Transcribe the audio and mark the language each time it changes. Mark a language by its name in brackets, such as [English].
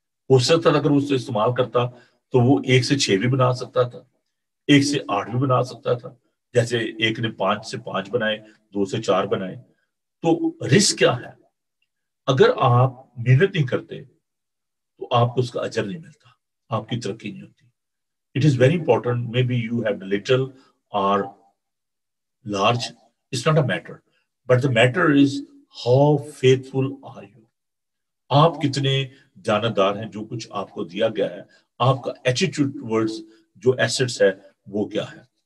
[Urdu] ہو سکتا تھا اگر اس سے استعمال کرتا تو وہ 1 سے 6 بھی بنا سکتا تھا 1 سے 8 بھی بنا سکتا تھا. جیسے ایک نے 5 سے 5 بنائے 2 سے 4 بنائے. تو رسک کیا ہے اگر آپ محنت نہیں کرتے تو آپ کو اس کا اجر نہیں ملتا آپ کی ترقی نہیں ہوتی. [English] It is very important maybe you have little or large it's not a matter but the matter is how faithful are you. [Urdu] آپ کتنے جانتدار ہیں جو کچھ آپ کو دیا گیا ہے آپ کا ایٹیٹیوڈ ورڈز جو ایسٹس ہے وہ کیا ہے.